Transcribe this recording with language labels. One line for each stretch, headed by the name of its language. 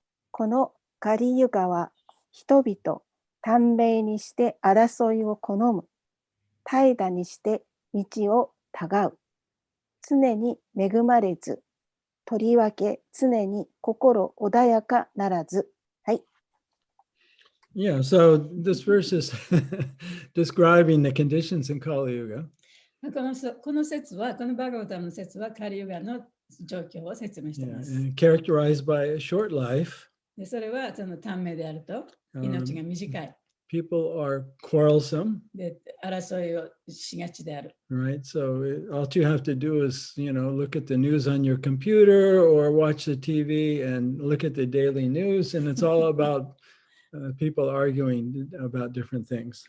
Japanese: このカリユガは人々、短命にして争いを好む。怠惰にして道をたがう。常に恵まれず。とりわけ常に心穏やかならず。はい。
English: Yeah, so this verse is describing the conditions in Kali Yuga.
Japanese: この説は、このバガバタムの説はカリユガの状況を説明しています。
English: And characterized by a short life.
Japanese: でそれはその短命であると、命が短い。
English: People are quarrelsome.
Japanese: で、争いをしがちである。
English: Right, so all you have to do is, look at the news on your computer or watch the TV and look at the daily news, and it's all about people arguing about different things.